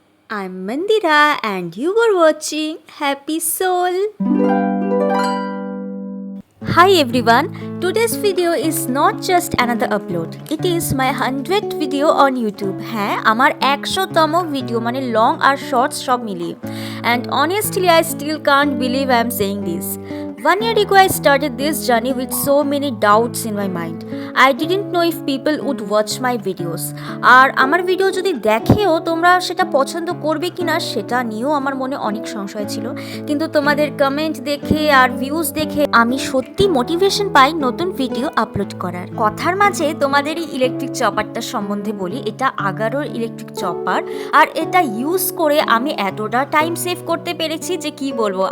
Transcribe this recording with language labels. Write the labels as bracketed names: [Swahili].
[English] I'm Mandira, and you were watching Happy Soul. Hi everyone. Today's video is not just another upload. It is my 100th video on YouTube. [Bangla] হ্যাঁ আমার 100তম video মানে long আর shorts সব মিলিয়ে. [English] And honestly I still can't believe I'm saying this. 1 year ago I started this journey with so many doubts in my mind. I didn't know if people would watch my videos. [Bangla] আর আমার video যদি দেখেও তোমরা সেটা পছন্দ করবে কিনা সেটা নিয়েও আমার মনে অনেক সংশয় ছিল, কিন্তু তোমাদের কমেন্ট দেখে আর ভিউজ দেখে আমি সত্যি মোটিভেশন পাই নতুন ভিডিও আপলোড করার। কথার মাঝে তোমাদের এই ইলেকট্রিক চপারটা সম্বন্ধে বলি। এটা আগারোর ইলেকট্রিক চপার, আর এটা ইউজ করে আমি এতটা টাইম সেভ করতে পেরেছি যে কি বলবো।